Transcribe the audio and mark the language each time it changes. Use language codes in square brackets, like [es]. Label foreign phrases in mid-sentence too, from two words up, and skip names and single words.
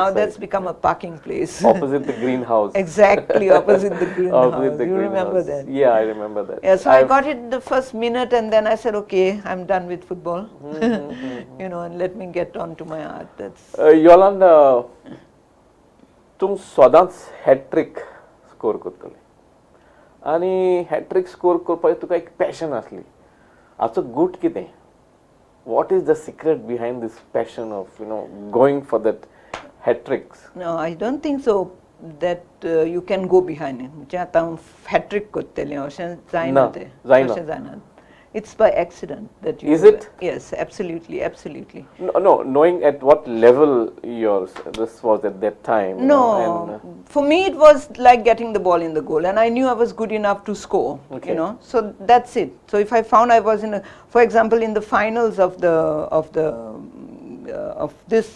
[en] Now that's become a parking place. Opposite the greenhouse. Exactly, opposst the greenhouse. You remember that? Yeah, I remember that. Yeah, so I got it the first minute, and then I said, okay, I'm done with football. And let me get on to my art. That's Yolanda, [kok] तुम सदांच [en] hat-trick score [kok] करतली आणि [en] hat-trick score [kok] करपाची तुका एक पॅशन आसली हाचो गूट कितें [en] what is the secret behind this passion of going for that hat-tricks? No, I don't think so that you can go behind it. [kok] म्हणजे आता हांव हॅट्रिक करतलें अशें जायना तें. [en] It's by accident that you Is do it? that. Yes, absolutely, absolutely. No, knowing at what level this was at that time. No, for me it was like getting the ball in the goal, and I knew I was good enough to score. Okay. You know, so that's it. So if I found I was for example, in the finals of this